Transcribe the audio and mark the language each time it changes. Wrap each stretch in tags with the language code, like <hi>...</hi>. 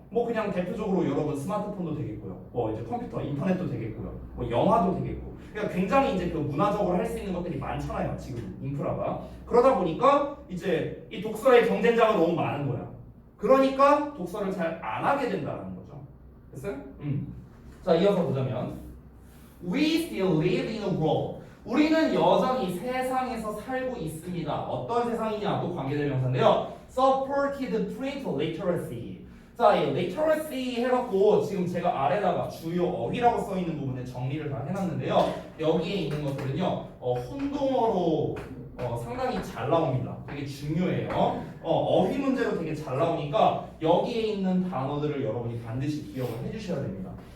<ko>뭐 그냥 대표적으로 여러분 스마트폰도 되겠고요. 뭐 이제 컴퓨터, 인터넷도 되겠고요. 뭐 영화도 되겠고. 그러니까 굉장히 이제 그 문화적으로 할 수 있는 것들이 많잖아요. 지금 인프라가. 그러다 보니까 이제 이 독서의 경쟁자가 너무 많은 거야. 그러니까 독서를 잘 안 하게 된다는 거죠. 됐어요? 자, 이어서 보자면</ko> <en>We still live in a world.</en> <ko>우리는 여전히 세상에서 살고 있습니다. 어떤 세상이냐도 관계대명사인데요.</ko> <en>Supported print literacy.</en> <ko>자, 이 literacy 해갖고 지금 제가 아래다가 주요 어휘라고 써 있는 부분에 정리를 다 해놨는데요. 여기에 있는 것들은요, 혼동어로 상당히 잘 나옵니다. 되게 중요해요. 어휘 문제로 되게 잘 나오니까 여기에 있는 단어들을 여러분이 반드시 기억을 해주셔야 됩니다.</ko>